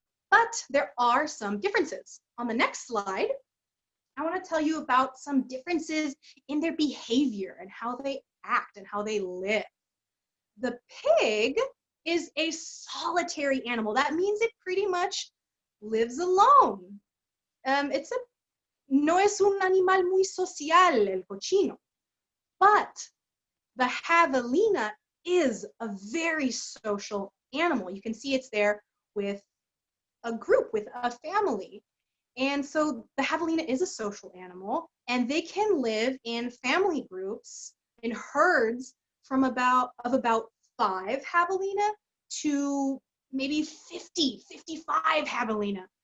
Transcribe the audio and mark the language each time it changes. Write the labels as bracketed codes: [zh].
[en] But there are some differences. On the next slide, I want to tell you about some differences in their behavior and how they act and how they live. The pig is a solitary animal. That means it pretty much lives alone. [es] No es un animal muy social, el cochino. [en] But the javelina is a very social animal. You can see it's there with a group, with a family. And so the javelina is a social animal, and they can live in family groups, in herds, of about 5 javelina to maybe 50, 55 javelina.